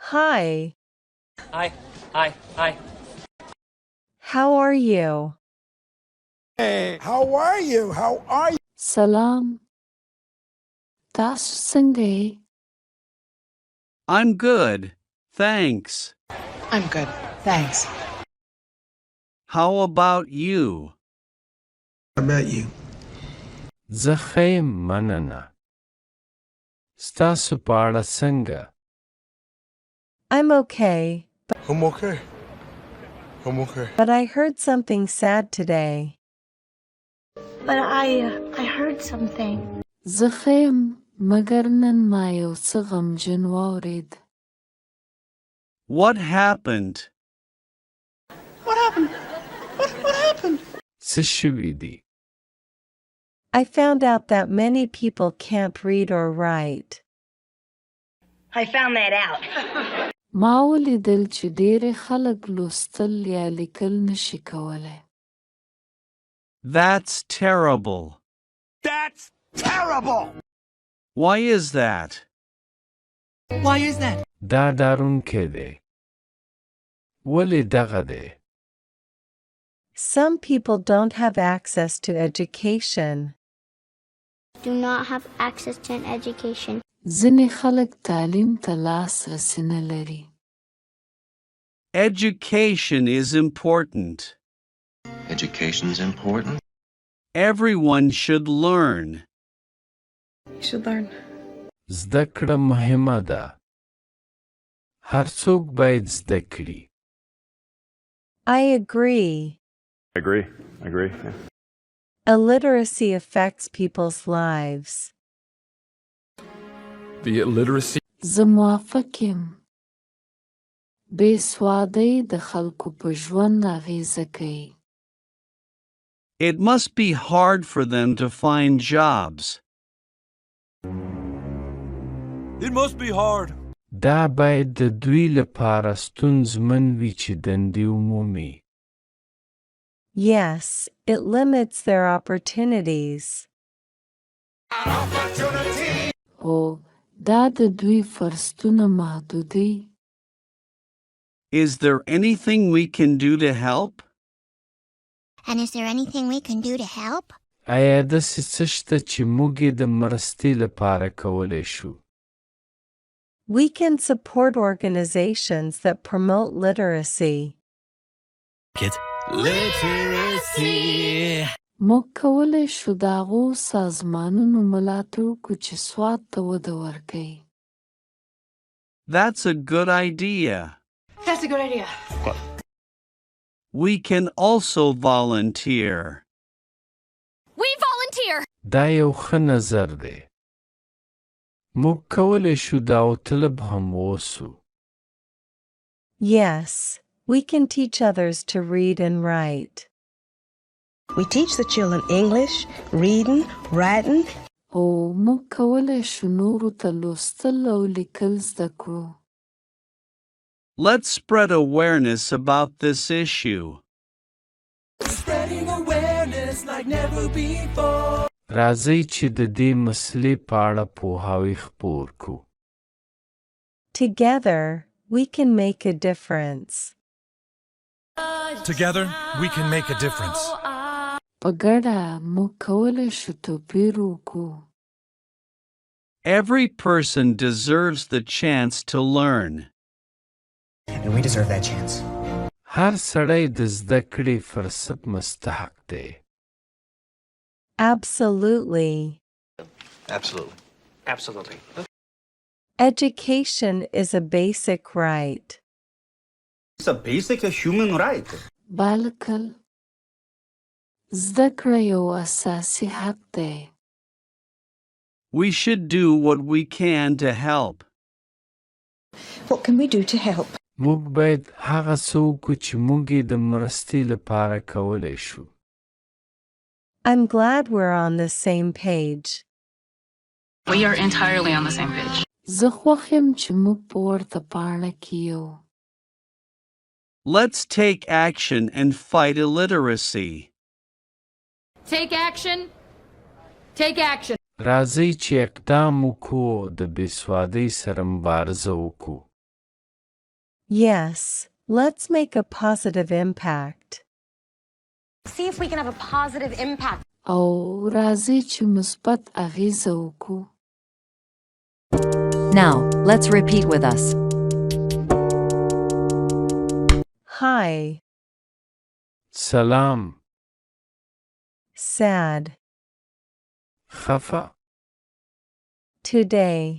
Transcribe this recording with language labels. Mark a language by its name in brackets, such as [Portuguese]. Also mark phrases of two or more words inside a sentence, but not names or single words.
[English] Hi. Hi. Hi. Hi. How are you? Hey, how are you? How are you? [Pashto] Salam. تاسو څنګه یې؟ [English] I'm good, thanks. I'm good, thanks. How about you? How about you? [Pashto] زه ښه یم مننه. ستاسو په اړه څنګه؟ [English] I'm okay, I'm okay. I'm okay. but I heard something sad today. But I heard something. [Pashto] زه ښه یم مګر نن ما یو څه غمجن واورېد. [English] What happened? What happened? What happened? [Pashto] څه شوي دي؟ [English] I found out that many people can't read or write. I found that out. [Pashto] ما ولیدل چې ډېری خلک لوستل یا لیکل نشي کولی. [English] That's terrible. That's terrible! Why is that? Why is that? [Pashto] دا ډارونکی دی. ولې دغه دی؟ [English] Some people don't have access to education. Do not have access to an education. [Pashto] ځینې خلک تعلیم ته لاسرسی نه لري. [English] Education is important. Education's important. Everyone should learn. You should learn. [Pashto] زده کړه مهمه ده. هر څوک باید زده کړي. [English] I agree. I agree. Yeah. Illiteracy affects people's lives. The illiteracy. [Pashto] زه موافق یم. بې سوادۍ د خلکو په ژوند اغېزه کوي. [English] It must be hard for them to find jobs. It must be hard. [Pashto] دا باید د دوی لپاره ستونزمن وي چې دندې ومومي. [English] Yes, it limits their opportunities. [Pashto] هو دا د دوی فرصتونه محدودوي. [English] Is there anything we can do to help? And is there anything we can do to help? [Pashto] آیا داسې څه شته چې موږ یې د مرستې لپاره کولی شو؟ [English] We can support organizations that promote literacy. Literacy. [Pashto] موږ کولی شو د هغو سازمانونو ملاتړ وکړو چې سواد ته وده ورکوي. [English] That's a good idea. That's a good idea. We can also volunteer. We volunteer. [Pashto] دا یو ښه نظر دی. موږ کولی شو دا طلب هم ووسو. [English] Yes, we can teach others to read and write. We teach the children English, reading, writing. [Pashto] او موږ کولی شو نورو ته لوستل او لیکل زده کړو. [English] Let's spread awareness about this issue. Spreading awareness like never before. [Pashto] راځئ چې د دې مسلې په اړه پوهاوی خپور کړو. [English] Together, we can make a difference. Together, we can make a difference. [Pashto] په ګډه موږ کولی شو توپیر وکړو. [English] Every person deserves the chance to learn. And we deserve that chance. [Pashto] هر سړی د زده کړې فرصت مستحق دی. [English] Absolutely. Absolutely. Absolutely. Education is a basic right. It's a basic human right. [Pashto] بالکل. زده کړه یو اساسي حق دی. [English] We should do what we can to help. What can we do to help? [Pashto] موږ باید هغه څه وکړو چې موږ یې د مرستې لپاره کولی شو. [English] I'm glad we're on the same page. We are entirely on the same page. [Pashto] زه خوښ یم چې موږ په ورته پاڼه کې یو. [English] Let's take action and fight illiteracy. Take action. Take action. [Pashto] راځئ چې اقدام وکړو د بېسوادۍ سره مبارزه وکړو. [English] Yes, let's make a positive impact. See if we can have a positive impact. [Pashto] او راځئ چې مثبت اغیزه وکړو. [English] Now, let's repeat with us. Hi. [Pashto] سلام. [English] Sad. [Pashto] خفا. [English] Today.